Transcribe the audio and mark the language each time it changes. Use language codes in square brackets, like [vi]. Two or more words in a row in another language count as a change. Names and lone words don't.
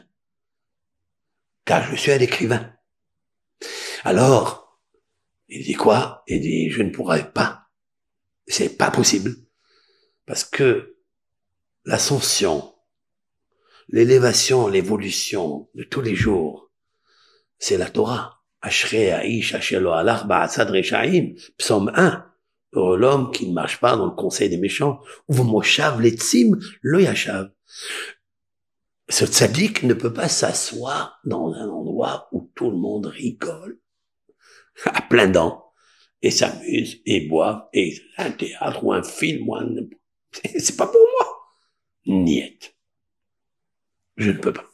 [fr] Car je suis un écrivain. Alors, il dit quoi? Il dit, je ne pourrais pas. C'est pas possible. Parce que l'ascension, l'élévation, l'évolution de tous les jours, c'est la Torah. [he] אשרי האיש אשר לא הלך בעצת רשעים, [fr] psaume 1. Heureux l'homme qui ne marche pas dans le conseil des méchants. [he] ובמושב לצים לא ישב. [fr] Ce tzaddik ne peut pas s'asseoir dans un endroit où tout le monde rigole à plein dents et s'amuse et boit et un théâtre ou un film ou un... C'est pas pour moi. Niet. Je ne peux pas.